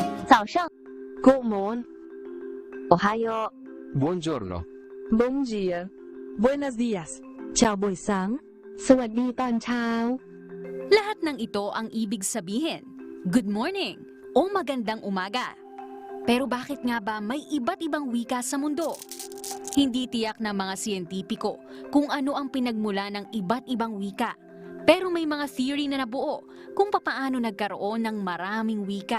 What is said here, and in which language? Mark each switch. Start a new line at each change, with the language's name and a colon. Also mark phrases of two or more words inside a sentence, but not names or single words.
English: 早上 Good morning Ohayo
Italian: Buongiorno.
Portuguese: Bom dia.
Spanish: Buenos dias.
Vietnamese: Chào buổi sáng.
Thai: สวัสดีตอนเช้า
Filipino: Lahat ng ito ang ibig sabihin,
English: good morning
Filipino: o magandang umaga. Pero bakit nga ba may iba't ibang wika sa mundo? Hindi tiyak ng mga siyentipiko kung ano ang pinagmula ng iba't ibang wika. Pero may mga theory na nabuo kung papaano nagkaroon ng maraming wika.